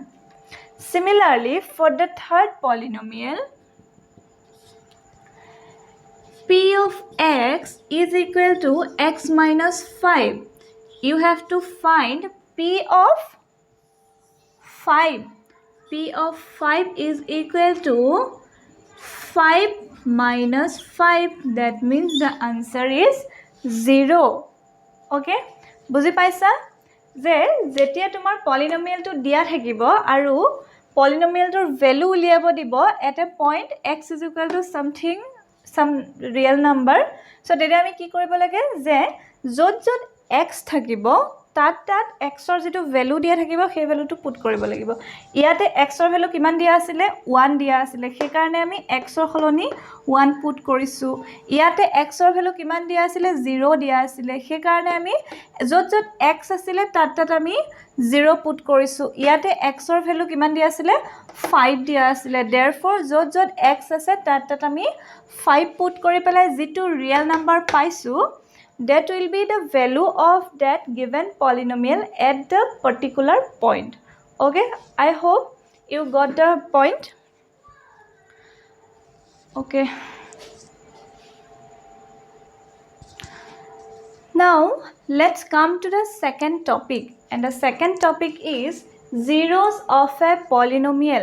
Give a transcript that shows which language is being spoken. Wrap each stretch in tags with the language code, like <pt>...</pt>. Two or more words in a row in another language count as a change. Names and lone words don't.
<en>Similarly, for the third polynomial, P of x is equal to x minus 5. You have to find P of 5. P of 5 is equal to 5 minus 5. That means the answer is 0.</en> <as>Okay? বুজি পাইছা যে যেতিয়া তোমাৰ পলিনোমিয়ালটো দিয়া থাকিব আৰু পলিনোমিয়ালটোৰ ভ্যালু উলিয়াব দিব</as> <en>at a point x is equal to something, some real number.</en> <as>So তেতিয়া আমি কি কৰিব লাগে যে যত যত x থাকিব তাত x ৰ যেটো ভ্যালু দিয়া থাকিব সেই ভ্যালুটো পুট কৰিব লাগিব। ইয়াতে x ৰ ভ্যালু কিমান দিয়া আছিল 1 দিয়া আছিল, সেই কাৰণে আমি x ৰ খলনি 1 পুট কৰিছো। ইয়াতে x ৰ ভ্যালু কিমান দিয়া আছিল 0 দিয়া আছিল, সেই কাৰণে আমি যত যত x আছিল তাত আমি 0 পুট কৰিছো। ইয়াতে x ৰ ভ্যালু কিমান দিয়া আছিল 5 দিয়া আছিল, therefore যত যত x আছে তাত আমি 5 পুট কৰি পেলাই যেটো</as> <en>real number</en> <as>পাইছো,</as> <en>that will be the value of that given polynomial at the particular point. Okay, I hope you got the point. Okay, now let's come to the second topic, and the second topic is zeros of a polynomial.</en>